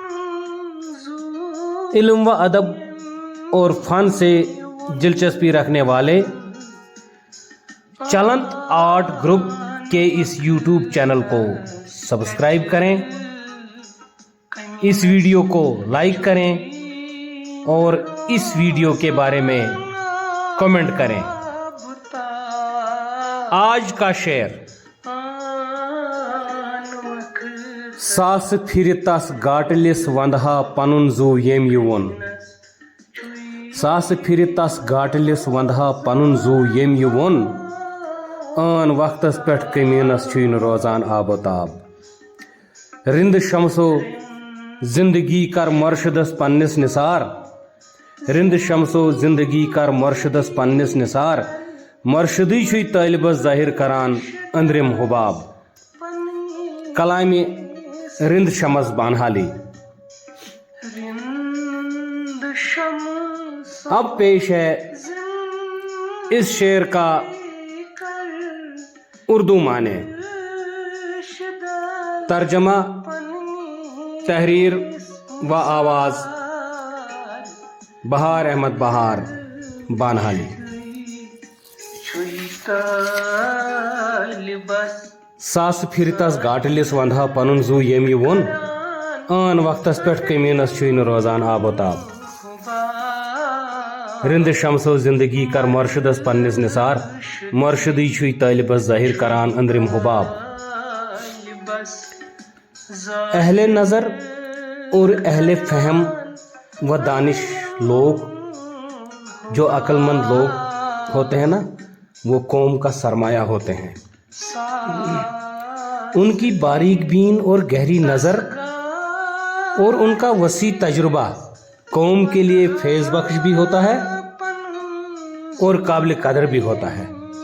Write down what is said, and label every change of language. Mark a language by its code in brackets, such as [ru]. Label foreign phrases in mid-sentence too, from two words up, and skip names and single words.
[ur] علم و ادب اور فن سے دلچسپی رکھنے والے چلنت آرٹ گروپ کے اس یوٹیوب چینل کو سبسکرائب کریں، اس ویڈیو کو لائک کریں اور اس ویڈیو کے بارے میں کمنٹ کریں. آج کا شعر: [ks] ساس پھر تس گاٹلس وندہا پنن زو یم یون. ساس پھر تس گاٹلس وندہا پنن زو یم یون. آن وقتس پٮ۪ٹھ کمینس چھُنہٕ روزان آب و تاب. رند شمسو زندگی کر مرشدس پننس نثار. رند شمسو زندگی کر مرشدس پننس نثار. مرشدی چھُے طالبس ظاہر کران أنٛدرِم حباب. [ur] کلامِ رند شمس بانہالی. اب پیش ہے اس شعر کا اردو معنی. ترجمہ، تحریر و آواز بہار احمد بہار بانہالی. [ks] ساس پھر تس گاٹلس وندہا پنن زو یم یون. آن وقتس پٮ۪ٹھ کمینس چھُنہٕ روزان آب و تاب. رند شمسو زندگی کر مرشدس پننس نثار. مرشدی چھُے طالبس ظاہر کران أنٛدرِم حباب. [ur] اہل نظر اور اہل فہم و دانش لوگ، جو عقل مند لوگ ہوتے ہیں نا، وہ قوم کا سرمایہ ہوتے ہیں. ان کی باریک بین اور گہری نظر اور ان کا وسیع تجربہ قوم کے لیے فیض بخش بھی ہوتا ہے اور قابل قدر بھی ہوتا ہے.